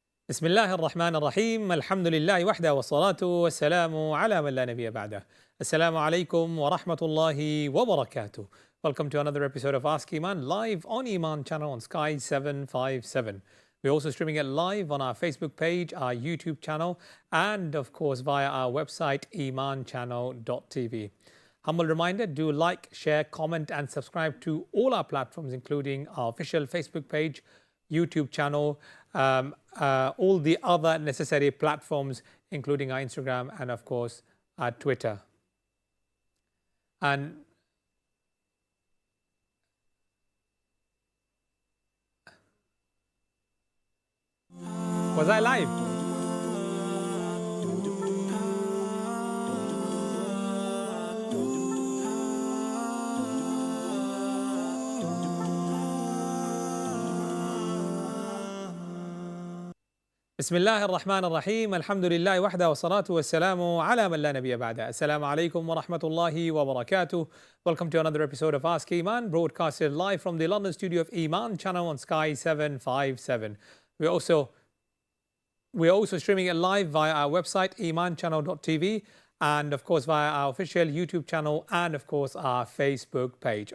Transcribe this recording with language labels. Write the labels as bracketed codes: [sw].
[ar] بسم الله الرحمن الرحيم الحمد لله وحده والصلاة والسلام على من لا نبي بعده. Assalamu alaikum wa rahmatullahi wa barakatuh. [en] Welcome to another episode of Ask Eman live on Eman Channel on Sky 757. We're also streaming it live on our Facebook page, our YouTube channel, and of course via our website emanchannel.tv. Humble reminder, do like, share, comment and subscribe to all our platforms including our official Facebook page, YouTube channel, all the other necessary platforms including our Instagram and of course our Twitter. And was I live? [ar] بسم الله الرحمن الرحيم الحمد لله وحده والصلاة والسلام على من لا نبي بعده. Assalamu alaikum wa rahmatullahi wa barakatuh. [en] Welcome to another episode of Ask Eman, broadcasted live from the London studio of Eman Channel on Sky 757. We're also streaming it live via our website emanchannel.tv and of course via our official YouTube channel and of course our Facebook page.